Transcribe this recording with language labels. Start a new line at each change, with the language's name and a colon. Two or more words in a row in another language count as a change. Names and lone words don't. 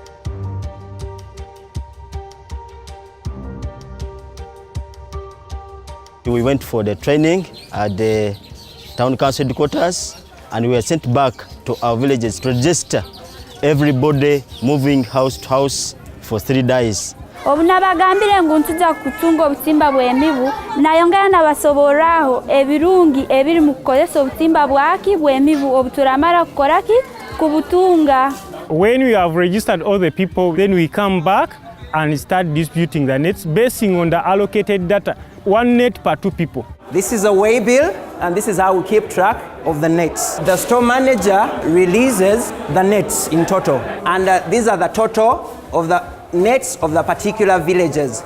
English: We went for the training at the town council headquarters, and we were sent back to our villages to register everybody moving house to house for 3 days.
Nyankole: Obunabagambire ngu ntuza kutunga obutimba bw'emibu nayongera nabasoboraho ebirungi ebiri mu kukozesa obutimba bwaki bw'emibu obuturamara kukoraki kubutunga.
English: When we have registered all the people, then we come back and start distributing the nets basing on the allocated data. 1 net per 2 people. This is a way bill, and this is how we keep track of the nets. The store manager releases the nets in total, and these are the total of the nets of the particular villages.